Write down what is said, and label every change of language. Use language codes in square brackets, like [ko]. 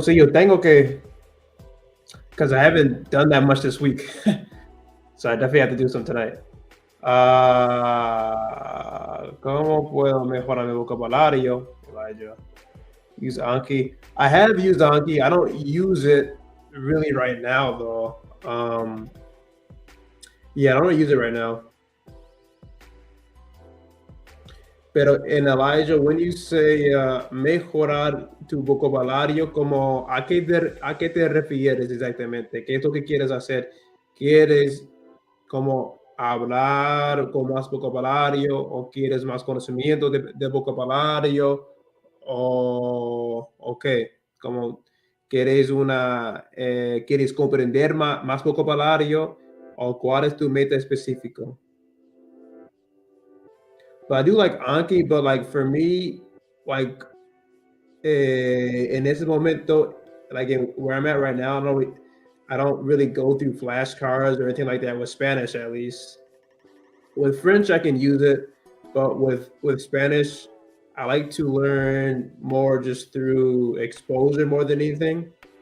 [es] Sí, yo tengo que, [en] because I haven't done that much this week. So I definitely have to do some tonight. [es] ¿Cómo puedo mejorar mi vocabulario, Elijah? [en] Use Anki. I have used Anki. I don't use it really right now, though. Yeah, I don't use it right now. [es] Pero en Elijah, [en] when you say [es] mejorar tu vocabulario, como a qué te refieres exactamente? ¿Qué es lo que quieres hacer? ¿Quieres como hablar con más vocabulario o quieres más conocimiento de vocabulario o qué? Como quieres comprender más vocabulario o cuál es tu meta específico? [en] But I do like Anki, but like for me, like in this momento, like where I'm at right now, I don't really go through flashcards or anything like that with Spanish, at least. With French, I can use it, but with Spanish, I like to learn more just through exposure more than anything.